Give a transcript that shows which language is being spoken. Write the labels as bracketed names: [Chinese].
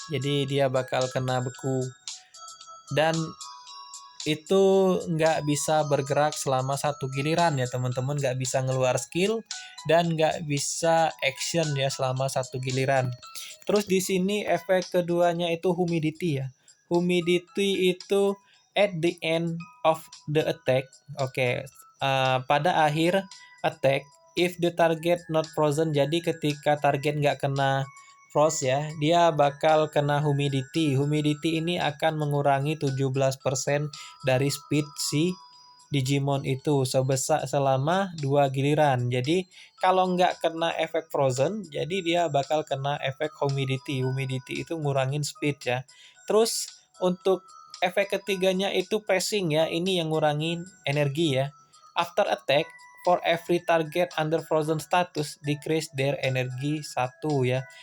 [Indonesian] Jadi dia bakal kena beku. Dan itu nggak bisa bergerak selama satu giliran ya teman-teman, nggak bisa ngeluar skill dan nggak bisa action ya selama satu giliran. Terus di sini efek keduanya itu humidity ya. [English] Humidity itu at the end of the attack. [Indonesian] Oke, pada akhir attack, [English] if the target not frozen, [Indonesian] jadi ketika target nggak kena frost ya, dia bakal kena humidity. Humidity ini akan mengurangi 17% dari speed si Digimon itu sebesar selama 2 giliran. Jadi kalau nggak kena efek frozen, jadi dia bakal kena efek humidity. Humidity itu ngurangin speed ya. Terus untuk efek ketiganya itu pressing ya. Ini yang ngurangin energi ya. [English] After attack, for every target under frozen status, decrease their energy 1 ya.